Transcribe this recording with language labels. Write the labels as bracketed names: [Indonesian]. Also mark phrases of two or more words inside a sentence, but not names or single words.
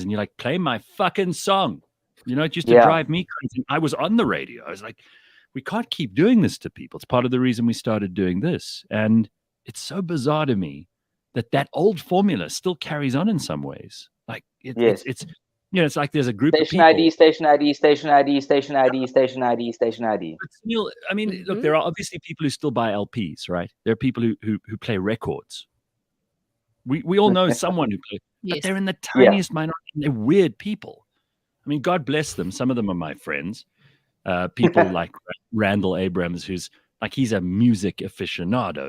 [English] And you're like, play my fucking song. It used to drive me crazy. I was on the radio. I was like, we can't keep doing this to people. It's part of the reason we started doing this. And it's so bizarre to me that old formula still carries on in some ways. Like Yes. it's it's like there's a group of Station people. ID, station ID, station ID, station ID, station ID, station ID. But Neil, I mean, look, there are obviously people who still buy LPs, right? There are people who play records. We all know someone who plays, but they're in the tiniest minority. And they're weird people. I mean, God bless them. Some of them are my friends. People like Randall Abrams, who's like, he's a music aficionado.